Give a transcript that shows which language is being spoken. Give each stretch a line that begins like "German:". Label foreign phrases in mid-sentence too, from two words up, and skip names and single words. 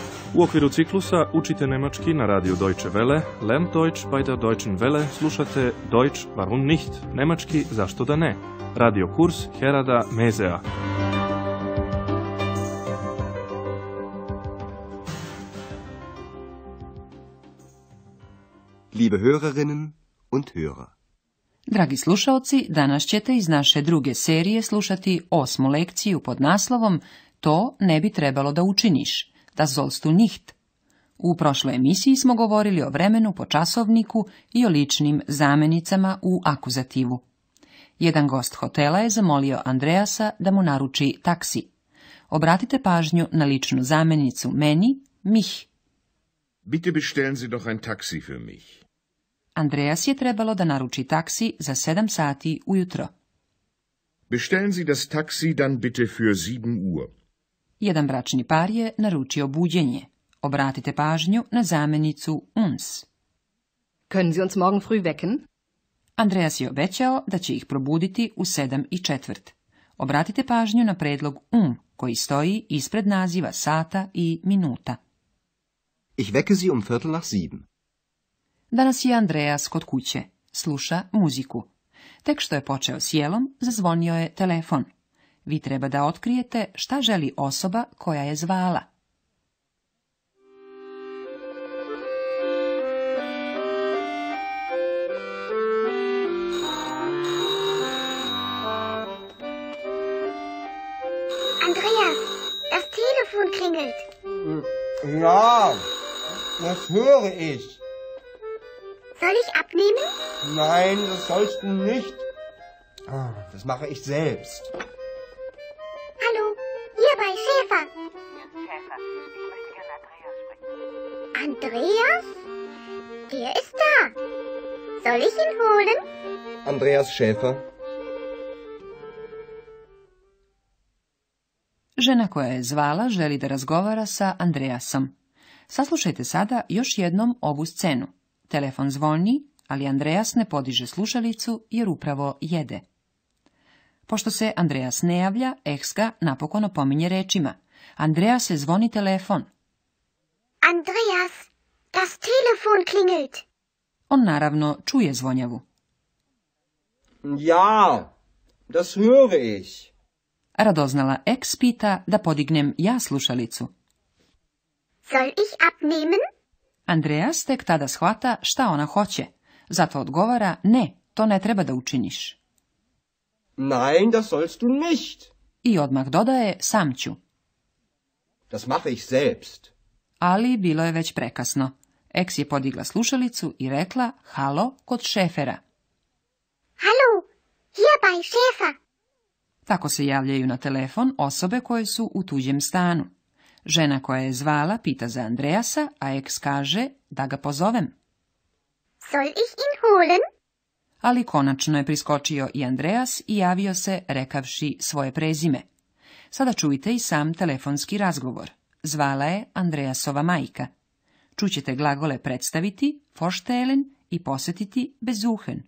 Serbian: U okviru ciklusa učite nemački na radiju Deutsche Welle,
German: Lernt Deutsch bei der Deutschen Welle,
Serbian: slušate Deutsch warum nicht, nemački zašto da ne, radio kurs Herada Mezea.
German: Liebe Hörerinnen und Hörer.
Serbian: Dragi slušaoci, danas ćete iz naše druge serije slušati 8. lekciju pod naslovom To ne bi trebalo da učiniš,
German: das sollst du nicht.
Serbian: U prošloj emisiji smo govorili o vremenu po časovniku i o ličnim zamenicama u akuzativu. Jedan gost hotela je zamolio Andreasa da mu naruči taksi. Obratite pažnju na ličnu zamenicu meni, mich.
German: Bitte bestellen Sie doch ein Taxi für mich.
Serbian: Andreas je trebalo da naruči taksi za 7 sati ujutro.
German: Bestellen Sie das Taxi dann bitte für 7 Uhr.
Serbian: Jedan bračni par je naručio buđenje. Obratite pažnju na zamenicu uns.
German: Können Sie uns morgen früh wecken?
Serbian: Andreas je obećao da će ih probuditi u 7:15. Obratite pažnju na predlog koji stoji ispred naziva sata i minuta.
German: Ich wecke Sie 7:15.
Serbian: Danas je Andreas kod kuće. Sluša muziku. Tek što je počeo s jelom, zazvonio je telefon. Vi treba da otkrijete šta želi osoba koja je zvala.
German: Andreas, das Telefon klingelt. Ja, das höre ich. Soll ich abnehmen? Nein, das sollst du nicht. Das mache ich selbst. Hallo, hier bei Schäfer. Schäfer, ich möchte gerne Andreas sprechen. Andreas? Der ist da. Soll ich ihn holen? Andreas Schäfer.
Serbian: Žena koja je zvala želi da razgovara sa Andreasom. Saslušajte sada još jednom ovu scenu. Telefon zvoni, ali Andreas ne podiže slušalicu jer upravo jede. Pošto se Andreas ne javlja, Ex ga napokon opominje rečima. Andrease, zvoni telefon.
German: Andreas, das Telefon klingelt.
Serbian: On naravno čuje zvonjavu.
German: Ja, das höre ich.
Serbian: Radoznala Ex pita da podignem ja slušalicu.
German: Soll ich abnehmen?
Serbian: Andreas tek tada shvata šta ona hoće. Zato odgovara, ne, to ne treba da učiniš.
German: Nein, das sollst du nicht.
Serbian: I odmah dodaje, sam ću.
German: Das mache ich selbst.
Serbian: Ali bilo je već prekasno. Ex je podigla slušalicu i rekla, halo, kod Šefera.
German: Hallo, hier bei Schäfer.
Serbian: Tako se javljaju na telefon osobe koje su u tuđem stanu. Žena koja je zvala pita za Andreasa, a Ex kaže da ga pozovem.
German: Soll ich ihn holen?
Serbian: Ali konačno je priskočio i Andreas i javio se rekavši svoje prezime. Sada čujte i sam telefonski razgovor. Zvala je Andreasova majka. Čućete glagole predstaviti, vorstellen i posjetiti besuchen.